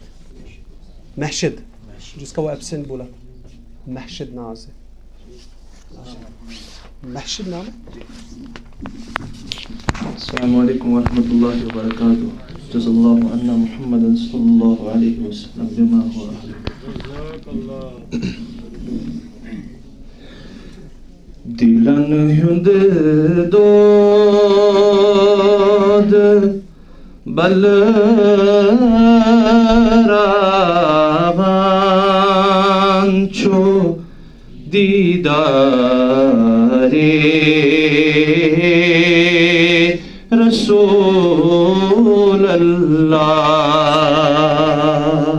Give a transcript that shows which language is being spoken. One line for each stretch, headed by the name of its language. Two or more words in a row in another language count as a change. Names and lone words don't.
Urdu: محشد جس کا وہ ایبسنٹ بولا، محشد ناز ہے. محشد نام ہے.
Arabic: السلام علیکم ورحمۃ اللہ وبرکاتہ. جزا اللہ عنا محمد صلی اللہ علیہ وسلم بما هو اہل.
Kashmiri: دلن ہند دود بلرابان چھو دیدارے رسول اللہ.